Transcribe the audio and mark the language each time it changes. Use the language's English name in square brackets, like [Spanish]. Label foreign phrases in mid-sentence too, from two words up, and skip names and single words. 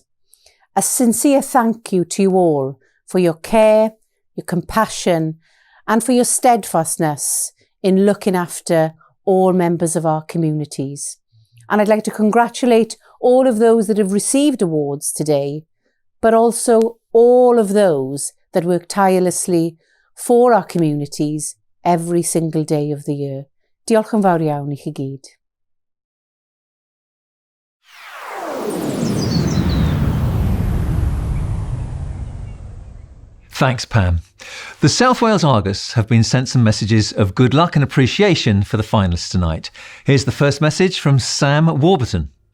[English] A sincere thank you to you all for your care, your compassion, and for your steadfastness in looking after all members of our communities. And I'd like to congratulate all of those that have received awards today, but also all of those that work tirelessly for our communities every single day of the year. [Welsh] Diolch yn fawr iawn I chi gyd. [English] Thanks, Pam. The South Wales Argus have been sent some messages of good luck and appreciation for the finalists tonight. Here's the first message from Sam Warburton.